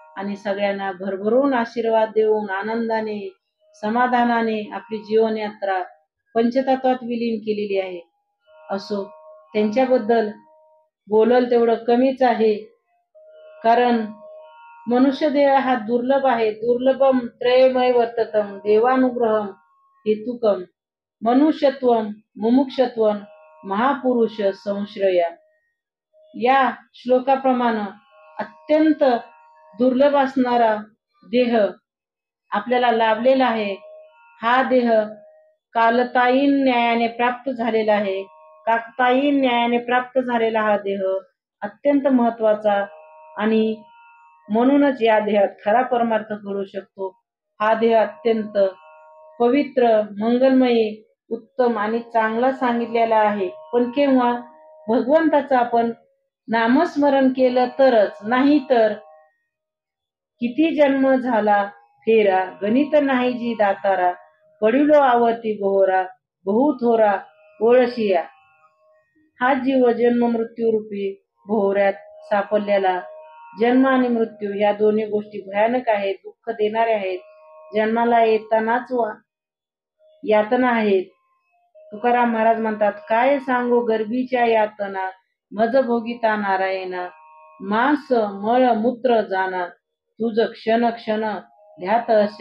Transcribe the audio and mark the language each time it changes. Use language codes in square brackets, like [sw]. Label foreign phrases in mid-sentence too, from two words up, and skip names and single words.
[mr] आणि सगळ्यांना भरभरून आशीर्वाद देऊन आनंदाने समाधानाने आपली जीवन यात्रा पंचतत्वात विलीन केलेली आहे. असो, त्यांच्याबद्दल बोलल तेवढं कमीच आहे. कारण मनुष्य देह हा दुर्लभ आहे. [sa] दुर्लभम त्रयमय वर्ततम देवानुग्रहम हेतुकम मनुष्यत्वम मुमुक्षत्वम महापुरुष संश्रया. [mr] या श्लोकाप्रमाणे अत्यंत दुर्लभ असणारा देह आपल्याला लाभलेला आहे. हा देह कालतायीन न्यायाने प्राप्त झालेला आहे. काकतायीन न्यायाने प्राप्त झालेला हा देह अत्यंत महत्वाचा आणि म्हणूनच या देहात खरा परमार्थ घडू शकतो. हा देह अत्यंत पवित्र, मंगलमय, उत्तम आणि चांगला सांगितलेला आहे. पण केव्हा भगवंताचं आपण नामस्मरण केलं तरच, नाही तर किती जन्म झाला फेरा, गणित नाही जी दातारा, पडिलो आवती बोहरा, बहु थोरा ओळशिया. हा जीव जन्म मृत्यू रूपी भोवऱ्यात सापडलेला. जन्म आणि मृत्यू या दोन्ही गोष्टी भयानक आहेत, दुःख देणाऱ्या आहेत. जन्माला येतानाच यातना आहेत. तुकाराम महाराज म्हणतात, काय सांगू गर्भीच्या यातना, मज भोगिता नारायणा, मांस मळ मूत्र जाना, तुझ क्षण क्षण ध्यात असे.